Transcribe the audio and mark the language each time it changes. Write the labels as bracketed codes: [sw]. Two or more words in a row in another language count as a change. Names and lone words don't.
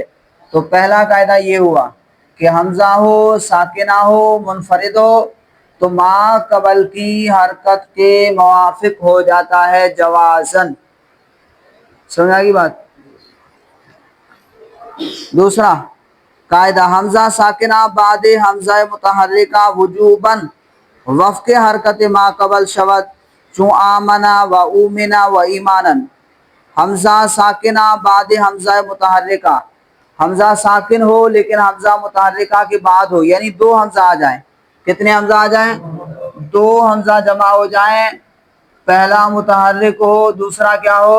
[ur] تو پہلا قاعدہ یہ ہوا کہ حمزہ ہو ساکنہ ہو منفرد ہو تو ما قبل کی حرکت کے موافق ہو جاتا ہے جوازن، سمجھ آ گئی بات؟ دوسرا قاعدہ، [fa] حمزہ ساکنہ بعد حمزہ متحرکہ وجوباً وفق حرکت ما قبل شود، چون [ar] آمنا و اومنا و ایمانن، [fa] حمزہ ساکنہ بعد حمزہ متحرکہ، [ur] حمزہ ساکن ہو لیکن حمزہ متحرکہ کے بعد ہو، یعنی دو حمزہ آ جائیں، کتنے حمزہ آ جائیں؟ دو حمزہ جمع ہو جائیں، پہلا متحرک ہو دوسرا کیا ہو؟